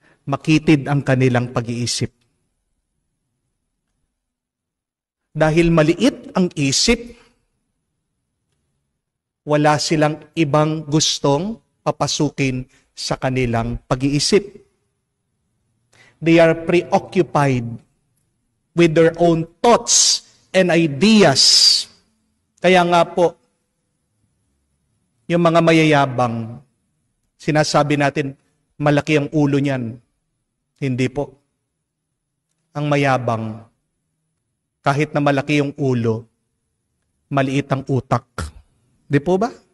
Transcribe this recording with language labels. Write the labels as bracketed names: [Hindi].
[Filipino] Makitid ang kanilang pag-iisip. Dahil maliit ang isip, wala silang ibang gustong papasukin sa kanilang pag-iisip. [English] They are preoccupied with their own thoughts and ideas. [Filipino] Kaya nga po, yung mga mayayabang, sinasabi natin, malaki ang ulo niyan. Hindi po. Ang mayabang, kahit na malaki yung ulo, maliit ang utak. Di po ba?